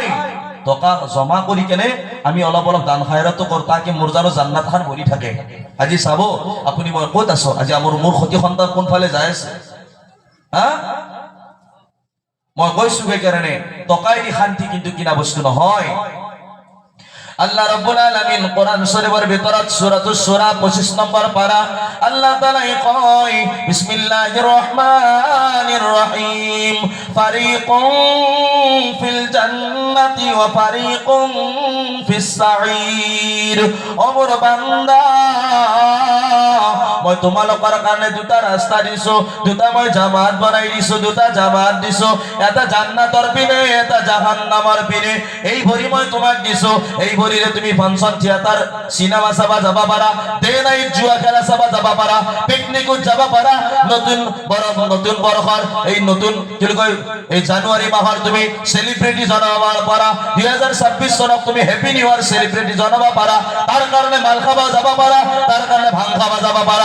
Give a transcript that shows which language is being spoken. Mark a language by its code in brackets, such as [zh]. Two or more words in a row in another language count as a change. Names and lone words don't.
[as] টকা জমা কৰি কেনে আমি অলপ অলপ দান খায়ৰাতো কৰো, তাকে মোৰ জানো জান্নাত খান ভৰি থাকে। আজি চাব আপুনি মই ক'ত আছো, আজি মোৰ সতি সন্তান কোনফালে যাই আছে। মই কৈছো সেইকাৰণে টকাই দি শান্তি কিন্তু কিনা বস্তু নহয়। [ar] الله رب العالمين [as] কোরআন শরীফের ভিতরে সূরাতুশ শূরা 25 নম্বর পারা আল্লাহ তাআলা কয় [ar] بسم الله الرحمن الرحيم فريق في الجنة وفريق في السعير. [as] ও মোর বান্দা, মই তোমালোকৰ কাৰণে দুটা ৰাস্তা দিছো, দুটা মই জামাত বনাই দিছো, দুটা জামাত দিছো, এটা জান্নাতৰ পিনে এটা জাহান্নামৰ পিনে। এই ভৰি মই তোমাক দিছো, এই ভৰিৰে তুমি [en] function theatre cinema [as] চাবা যাব পাৰা, [en] day night [as] জুৱা খেলা চাবা যাব পাৰা, পিকনিকত যাব পাৰা, নতুন বৰ্ষৰ এই নতুন কি কয় এই জানুৱাৰী মাহৰ তুমি সেলিব্ৰিটি জনাব পাৰা, 2026 চনক তুমি [en] happy new year celebrity [as] জনাব পাৰা, তাৰ কাৰণে মাল খাবা যাব পাৰা, তাৰ কাৰণে ভাং খাবা যাব পাৰা।